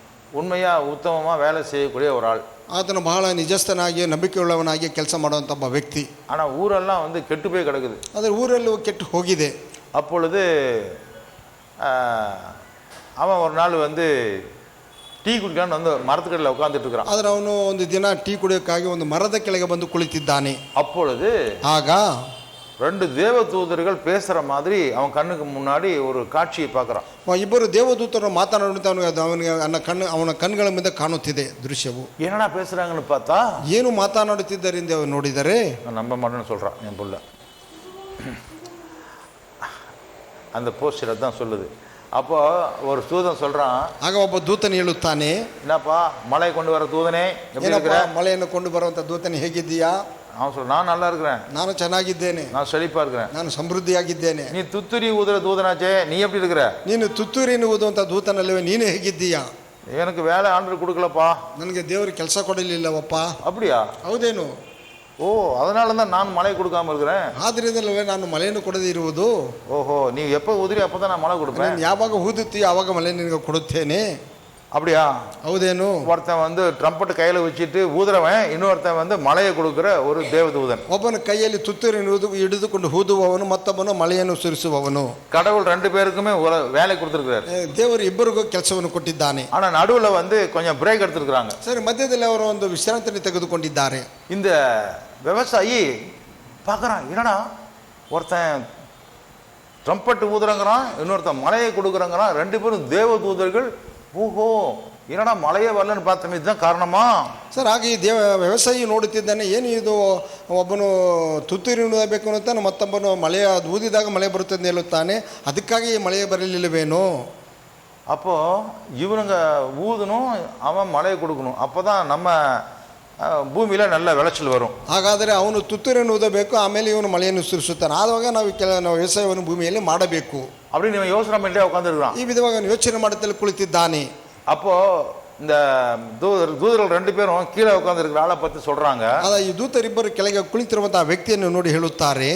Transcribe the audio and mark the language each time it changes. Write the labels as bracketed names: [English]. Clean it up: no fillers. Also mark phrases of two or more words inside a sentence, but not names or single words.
[Tamil] உண்மையாக உத்தமமாக வேலை செய்யக்கூடிய ஒரு ஆள். [Kannada] ಆತನು ಬಹಳ ನಿಜಸ್ಥನಾಗಿ ನಂಬಿಕೆಯುಳ್ಳವನಾಗಿ ಕೆಲಸ ಮಾಡುವಂಥ ಒಬ್ಬ ವ್ಯಕ್ತಿ. [Tamil] ஆனால் ஊரெல்லாம் வந்து கெட்டு போய் கிடக்குது. [Kannada] ಆದರೆ ಊರಲ್ಲೂ ಕೆಟ್ಟು ಹೋಗಿದೆ. [Tamil] அப்பொழுது அவன் ஒரு நாள் வந்து டீ குடிக்கான்னு வந்து மரத்துக்கடையில் உட்காந்துட்டு இருக்கிறான். [Kannada] ಆದರೆ ಅವನು ಒಂದು ದಿನ ಟೀ ಕುಡಿಯೋಕ್ಕಾಗಿ ಒಂದು ಮರದ ಕೆಳಗೆ ಬಂದು ಕುಳಿತಿದ್ದಾನೆ. [Tamil] அப்பொழுது [Kannada] ಆಗ [Tamil] 2 தேவதூதர்கள் பேசுற மாதிரி அவன் கண்ணுக்கு முன்னாடி ஒரு காட்சியை பார்க்கறான். [Kannada] ಇಬ್ಬರು ದೇವದೂತರು ಮಾತನಾಡುತ್ತಾ ಅವನಿಗೆ ಅವನ ಕಣ್ಣುಗಳ ಮುಂದೆ ಕಾಣುತ್ತಿದೆ ದೃಶ್ಯವು. [Tamil] என்னடா பேசுறாங்கன்னு பார்த்தா [Kannada] ಏನು ಮಾತನಾಡುತ್ತಿದ್ದಾರೆ ಎಂದು ನೋಡಿದರೆ [Tamil] நான் நம்ப மாட்டேன்னு சொல்றான் என் புள்ள. அந்த போஸ்டர் தான் சொல்லுது. அப்போ ஒரு தூதன் சொல்றான். [Kannada] ಆಗ ಒಬ್ಬ ದೂತನು ಹೇಳುತ್ತಾನೆ, [Tamil] என்னப்பா மலை கொண்டு வர தூதனே எப்படி இருக்கிற? [Kannada] ಮಳೆಯನ್ನು ಕೊಂಡು ಬರುವಂತ ದೂತನೇ ಹೇಗಿದ್ದೀಯಾ? [Tamil] அவன் சொல்ற நான் நல்லா இருக்கிறேன், [Kannada] ನಾನು ಚೆನ್ನಾಗಿದ್ದೇನೆ, [Tamil] நான் செழிப்பா இருக்கிறேன், [Kannada] ನಾನು ಸಮೃದ್ಧಿಯಾಗಿದ್ದೇನೆ. [Tamil] நீ துத்துரி ஊதுற தூதனாச்சே, நீ எப்படி இருக்கிற? [Kannada] ನೀನು ತುತ್ತೂರಿನ ಊದುವಂತ ದೂತನಲ್ಲವೇ, ನೀನು ಹೇಗಿದ್ದೀಯಾ? [Tamil] எனக்கு வேலை ஆண்டவர் கொடுக்கலப்பா, [Kannada] ನನಗೆ ದೇವರು ಕೆಲಸ ಕೊಡಲಿಲ್ಲವಪ್ಪ. [Tamil] அப்படியா? [Kannada] ಹೌದೇನು? [Tamil] ஓ, அதனால தான் நான் மழை கொடுக்காம இருக்கிறேன். [Kannada] ಆದ್ರಿಂದಲವೇ ನಾನು ಮಳೆಯನ್ನು ಕೊಡದೇ ಇರುವುದು. [Tamil] ஓஹோ, நீ எப்போ ஊதுರಿ அப்பதான் நான் மழை கொடுப்பேன். [Kannada] ಯಾವಾಗ ಊದುತ್ತೀಯೋ ಆವಾಗ ಮಳೆ ನಿನಗೆ ಕೊಡುತ್ತೇನೆ. [Tamil] அப்படியா? [Kannada] ಹೌದೇನು? [Tamil] ஒருத்தன் வந்து ட்ரம்பட் கையில வச்சுட்டு ஊதுறவன், இன்னொருத்தன் வந்து மழையை கொடுக்குற ஒரு தேவதூதன். [Kannada] ಒಬ್ಬನ ಕೈಯಲ್ಲಿ ತುತ್ತೂರಿನ ಹಿಡಿದುಕೊಂಡು ಊದುವವನು, ಮತ್ತೊಬ್ಬನು ಮಳೆಯನ್ನು ಸುರಿಸುವವನು. [Tamil] கடவுள் 2 பேருக்குமே வேலை கொடுத்துருக்காரு. [Kannada] ದೇವರು ಇಬ್ಬರಿಗೂ ಕೆಲಸವನ್ನು ಕೊಟ್ಟಿದ್ದಾನೆ. [Tamil] ஆனா நடுவுல வந்து கொஞ்சம் பிரேக் எடுத்துருக்காங்க. [Kannada] ಸರಿ, ಮಧ್ಯದಲ್ಲಿ ಅವರು ಒಂದು ವಿಶ್ರಾಂತಿ ತೆಗೆದುಕೊಂಡಿದ್ದಾರೆ. [Tamil] இந்த விவசாயி பார்க்குறான், என்னடா ஒருத்தன் ட்ரம்பட் ஊதுறங்கிறான், இன்னொருத்தன் மழையை கொடுக்குறங்கிறான், 2 பேரும் தேவதூதர்கள். ஓஹோ, என்னடா மழையே வரலன்னு பார்த்தோம், இதுதான் காரணமா? [Kannada] ಸರ್, ಹಾಗೆ ಈ ವ್ಯವಸಾಯಿ ನೋಡುತ್ತಿದ್ದಾನೆ, ಏನು ಇದು, ಒಬ್ಬನು ತುತ್ತೂರಿ ಊದಬೇಕು ಅನ್ನುತ್ತಾನೆ, ಮತ್ತೊಬ್ಬನು ಮಳೆಯ ಊದಿದಾಗ ಮಳೆ ಬರುತ್ತದೆ ಹೇಳುತ್ತಾನೆ, ಅದಕ್ಕಾಗಿ ಮಳೆ ಬರಲಿಲ್ಲವೇನೋ? [Tamil] அப்போ இவனுங்க ஊதணும், அவன் மழையை கொடுக்கணும், அப்போதான் நம்ம ಭೂಮಿயில நல்ல விளைச்சல் வரும். [Kannada] ಹಾಗಾದರೆ ಅವನು ತುತ್ತೂರಿಯನ್ನು ಊದಬೇಕು, ಆಮೇಲೆ ಇವನು ಮಳೆಯನ್ನು ಸುರಿಸುತ್ತಾನೆ, ಆವಾಗ ನಾವು ವ್ಯವಸಾಯವನ್ನು ಭೂಮಿಯಲ್ಲಿ ಮಾಡಬೇಕು [Tamil] அப்படின்னு இவன் யோசனை பண்ணிட்டே உட்காந்துருக்கான். [Kannada] ಈ ವಿಧವಾಗಿ ಯೋಚನೆ ಮಾಡುತ್ತಲೇ ಕುಳಿತಿದ್ದಾನೆ. [Tamil] அப்போ இந்த தூதர்கள் 2 பேரும் கீழே உட்காந்துருக்கிற ஆளை பற்றி சொல்றாங்க. [Kannada] ಈ ದೂತರಿಬ್ಬರು ಕೆಳಗೆ ಕುಳಿತಿರುವಂತಹ ವ್ಯಕ್ತಿಯನ್ನು ನೋಡಿ ಹೇಳುತ್ತಾರೆ,